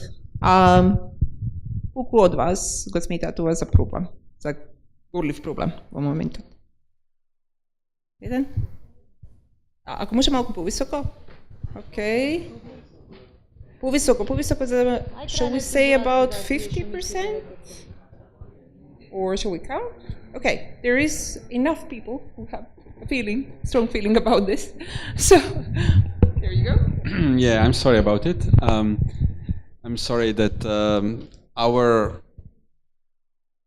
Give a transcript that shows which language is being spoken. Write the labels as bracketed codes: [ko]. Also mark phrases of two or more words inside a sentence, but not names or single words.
[mk] Колку од вас го сметаат ова за проблем, за горлив проблем во моментот? Еден? Ако може малку повисоко? Океј. Повисоко за, [en] shall we say about 50%? Or shall we count? Okay, there is enough people who have a strong feeling about this. So, there you go. Yeah, I'm sorry about it. I'm sorry that our